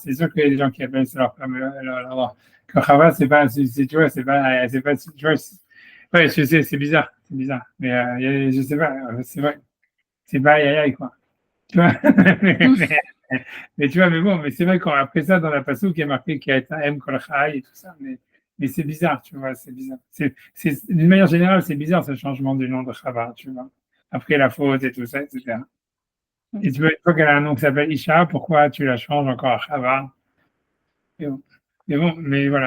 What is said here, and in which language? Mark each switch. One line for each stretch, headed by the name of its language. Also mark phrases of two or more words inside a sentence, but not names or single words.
French: C'est sûr qu'il y a des gens qui appellent ça leur femme. Que Chava, c'est pas, tu vois, c'est pas, tu vois. Ouais, je sais, c'est bizarre. C'est bizarre. Mais je sais pas, c'est vrai. C'est pas aïe aïe, quoi. Tu vois. Mais tu vois, mais bon, mais c'est vrai qu'après ça, dans la passou, qui est marqué qu'il y a un
Hebrew: אם כל חי
French: et tout ça, mais c'est bizarre, tu vois, c'est bizarre. D'une manière générale, c'est bizarre ce changement du nom de Chava, tu vois. Après la faute et tout ça, etc. Et tu vois, une fois qu'elle a un nom qui s'appelle Isha, pourquoi tu la changes encore à Chava? Mais voilà.